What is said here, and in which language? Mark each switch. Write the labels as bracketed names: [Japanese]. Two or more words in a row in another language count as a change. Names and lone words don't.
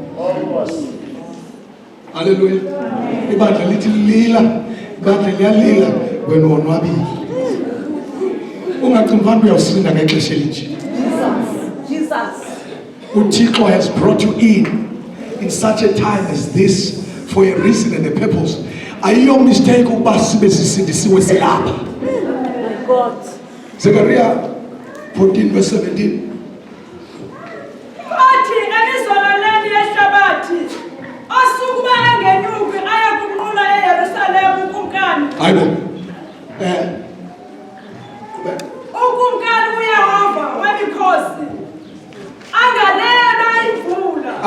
[Xhosa] Hallelujah. Ibandla lithi lila, ibandla liyalila wena wonwabile. Ungacimvana uyawusinda ngexesha elinje. [English] Jesus. uThixo has brought you in such a time as this for a reason and a purpose. [Xhosa] Ayiyo mistake ukuba sibe sisindisiwe silapha. [English] My God. Zechariah 14 verse 17. [Xhosa] Ayibo. Ukumkani uyehova wemikhosi anganena imvula.